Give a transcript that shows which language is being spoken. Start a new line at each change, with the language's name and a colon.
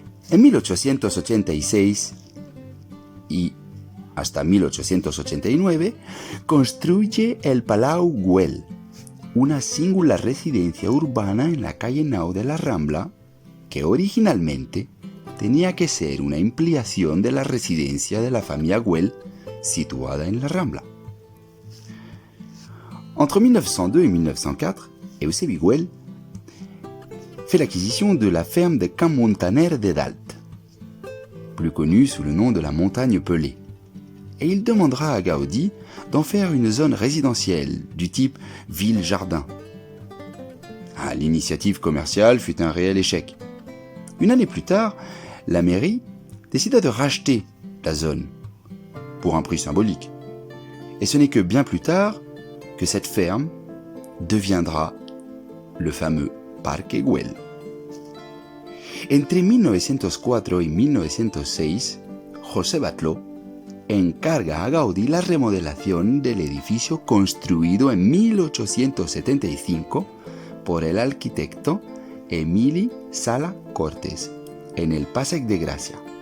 Spanish: En 1886 y hasta 1889 construye el Palau Güell, una singular residencia urbana en la calle Nau de la Rambla, que originalmente tenía que ser una ampliación de la residencia de la familia Güell situada en la Rambla.
French: Entre 1902 et 1904, Eusebio Güell fait l'acquisition de la ferme de Camp Montaner de Dalt, plus connue sous le nom de la Montagne Pelée, et il demandera à Gaudí d'en faire une zone résidentielle du type ville-jardin. L'initiative commerciale fut un réel échec. Une année plus tard, la mairie décida de racheter la zone pour un prix symbolique. Et ce n'est que bien plus tard que cette ferme deviendra le fameux Parque Güell.
Spanish: Entre 1904 y 1906, José Batlló encarga a Gaudí la remodelación del edificio construido en 1875 por el arquitecto Emili Sala Cortés en el Passeig de Gràcia.